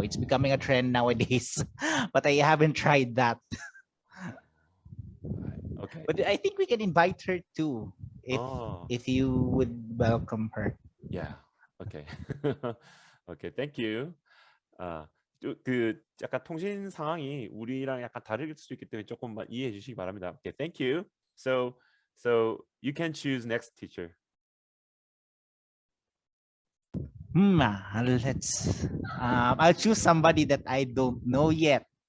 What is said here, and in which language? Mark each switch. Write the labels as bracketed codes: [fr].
[en] It's becoming a trend nowadays, but I haven't tried that. Okay. But I think we can invite her too, if you would welcome her. Yeah. Okay. Okay. Thank you. [ko] 그 약간 통신 상황이 우리랑 약간 다를 수도 있기 때문에 조금만 이해해 주시기 바랍니다. [en] Okay. Thank you. So you can choose next teacher. Let's. I'll choose somebody that I don't know yet.